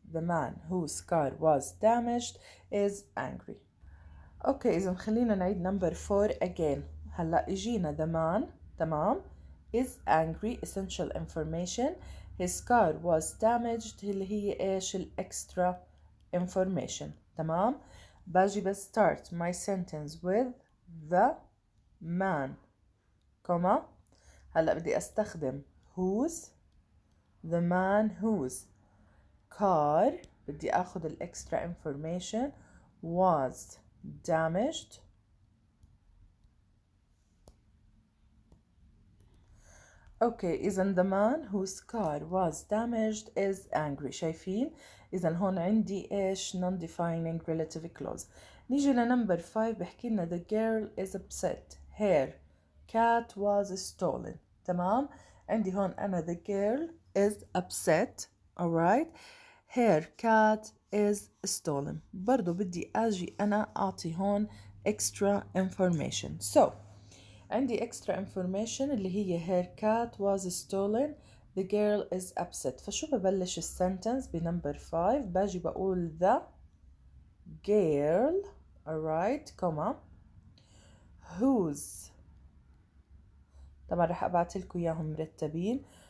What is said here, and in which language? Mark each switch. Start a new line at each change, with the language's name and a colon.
English: The man whose car was damaged is angry.
Arabic: اوكي إذن خلينا نعيد
English: number 4 again.
Arabic: هلا اجينا
English: the man،
Arabic: تمام،
English: is angry essential information. His car was damaged
Arabic: اللي هي ايش ال
English: extra information.
Arabic: تمام. باجي بس
English: start my sentence with the man،
Arabic: كما هلا بدي استخدم
English: whose. The man whose car
Arabic: بدي اخذ ال
English: extra information was damaged.
Arabic: اوكي إذن
English: the man whose car was damaged is angry.
Arabic: شايفين؟ إذن هون عندي إيش
English: non-defining relative clause.
Arabic: نيجي لنمبر 5 بحكي لنا
English: the girl is upset her cat was stolen.
Arabic: تمام؟ عندي هون أنا
English: the girl is upset. alright. her cat is stolen.
Arabic: برضو بدي أجي أنا أعطي هون extra information.
English: So
Arabic: عندي
English: extra information
Arabic: اللي هي
English: her cat was stolen. the girl is upset.
Arabic: فشو ببلش السنتنس بنمبر 5؟ باجي بقول
English: the girl alright
Arabic: كما whose، طبعا رح ابعت لكم اياهم مرتبين.